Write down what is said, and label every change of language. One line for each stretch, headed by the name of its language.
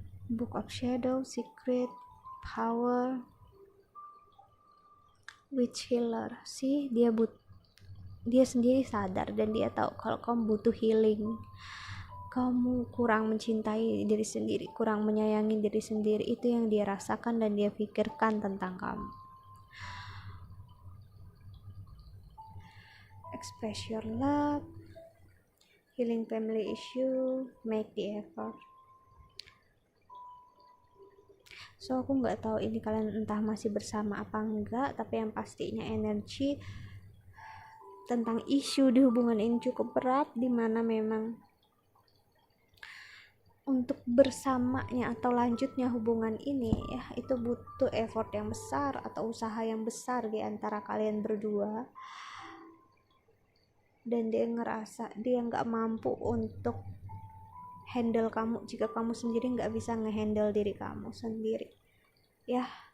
English: Book of Shadow, Secret, Power, Witch Healer sih.
Indonesian: Dia sendiri sadar dan dia tahu kalau kamu butuh healing, kamu kurang mencintai diri sendiri, kurang menyayangi diri sendiri. Itu yang dia rasakan dan dia pikirkan tentang kamu.
English: Express your love, healing family issue, make the effort.
Indonesian: So aku nggak tahu ini kalian entah masih bersama apa enggak, tapi yang pastinya energi tentang isu di hubungan ini cukup berat, dimana memang untuk bersamanya atau lanjutnya hubungan ini ya itu butuh effort yang besar atau usaha yang besar di antara kalian berdua, dan dia ngerasa dia nggak mampu untuk handle kamu jika kamu sendiri nggak bisa ngehandle diri kamu sendiri ya.